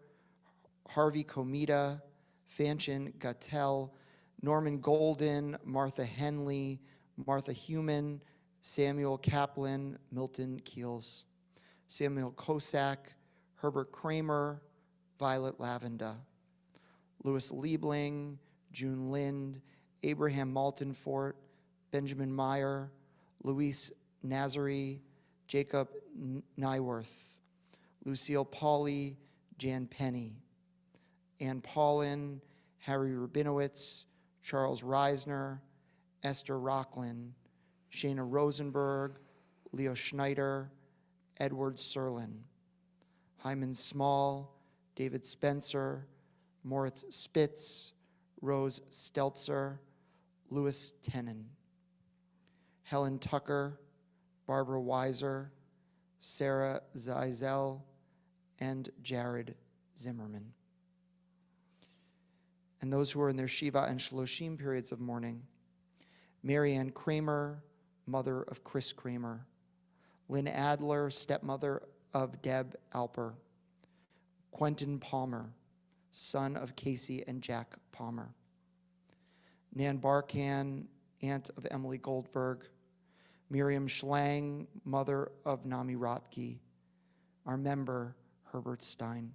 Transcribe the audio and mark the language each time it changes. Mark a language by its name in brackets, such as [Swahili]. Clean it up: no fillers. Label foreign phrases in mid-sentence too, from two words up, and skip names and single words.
[English] Harvey Komita, Fanchin Gattel, Norman Golden, Martha Henley, Martha Human, Samuel Kaplan, Milton Keels, Samuel Kosak, Herbert Kramer, Violet Lavenda, Louis Liebling, June Lind, Abraham Maltonfort, Benjamin Meyer, Luis Nazari, Jacob Nyworth, Lucille Pauley, Jan Penny, Ann Paulin, Harry Rabinowitz, Charles Reisner, Esther Rocklin, Shana Rosenberg, Leo Schneider, Edward Serlin, Hyman Small, David Spencer, Moritz Spitz, Rose Stelzer, Louis Tenen, Helen Tucker, Barbara Weiser, Sarah Zeisel, and Jared Zimmerman. And those who are in their Shiva and Shloshim periods of mourning: Marianne Kramer, mother of Chris Kramer, Lynn Adler, stepmother of Deb Alper, Quentin Palmer, son of Casey and Jack Palmer, Nan Barkan, aunt of Emily Goldberg, Miriam Schlang, mother of Nami Rotke, our member, Herbert Stein.